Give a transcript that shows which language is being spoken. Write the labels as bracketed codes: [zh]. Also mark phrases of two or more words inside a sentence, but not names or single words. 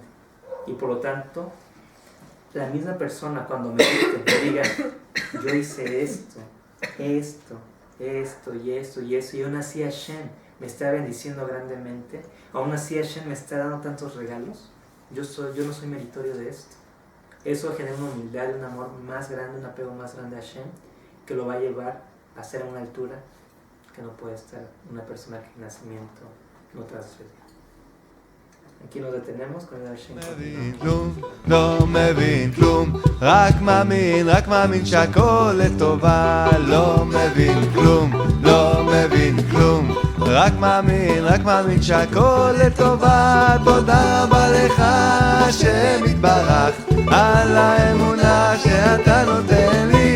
[es] Y por lo tanto, la misma persona cuando me diga, yo hice esto y esto, y aún así Hashem me está bendiciendo grandemente, aún así Hashem me está dando tantos regalos, yo no soy meritorio de esto. Eso genera una humildad y un amor más grande, un apego más grande a Hashem, que lo va a llevar a ser a una altura que no puede estar una persona que en nacimiento no transfiere. aquí nos detenemos con el Hashem. [he] לא מבין כלום, רק מאמין שהכל לטובה. לא מבין כלום, לא מבין כלום, רק מאמין שהכל לטובה. תודה רבה לך השם יתברך על האמונה שאתה נותן לי.